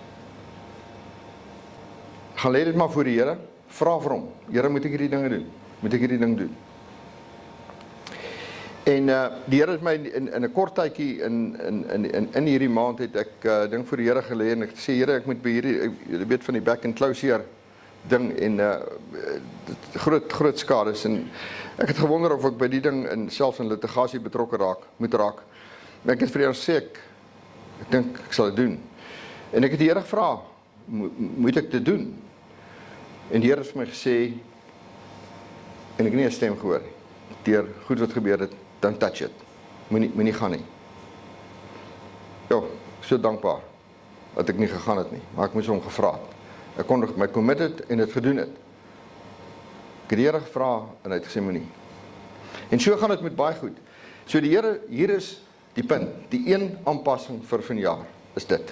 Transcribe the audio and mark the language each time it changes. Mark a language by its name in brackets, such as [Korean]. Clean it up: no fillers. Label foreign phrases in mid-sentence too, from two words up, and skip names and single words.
[Afrikaans] Gaan lê dit maar voor die Here. Vra vir hom. Here, moet ek hierdie dinge doen? Moet ek hierdie ding doen? En die Here het my in 'n kort tydjie in hierdie maand het ek ding voor die Here gelê en ek sê, Here, ek moet by hierdie, jy weet van die [English] back and closure [Afrikaans] ding en groot skades, en ek het gewonder of ek by die ding selfs in litigasie betrokke moet raak. Maar ek het vir die Here gesê, ek dink ek sal dit doen. En ek het die Here gevra, moet ek dit doen? En die Here het vir my gesê, en ek het nie 'n stem gehoor nie, deur goed wat gebeur het, [English] don't touch it. [Afrikaans] Moenie gaan nie. Ja, ek is so dankbaar dat ek nie gegaan het nie, maar ek moes hom gevra het. Ek kon my committed en het gedoen het. Ek het die Here gevra en hy het gesê moenie. En so gaan dit met baie goed. So die Here, hier is die punt, die een aanpassing vir vanjaar is dit.